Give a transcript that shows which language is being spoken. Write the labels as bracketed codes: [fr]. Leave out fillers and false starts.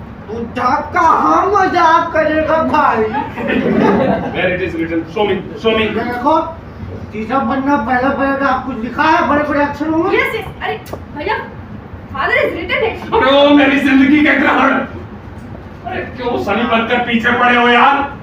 [hi] बुढ़ा कहाँ मजाक करेगा भाई? [en] Where it is written? Show me. [hi] देखो तीसरा पन्ना पहले तो आप कुछ लिखा है बड़े बड़े अक्षरों में। [en] Yes, yes. [hi] अरे भैया, [en] father has written it. [hi] अरे ओ मेरी जिंदगी के ग्रहण! अरे क्यों सनी बनकर पीछे पड़े हो यार?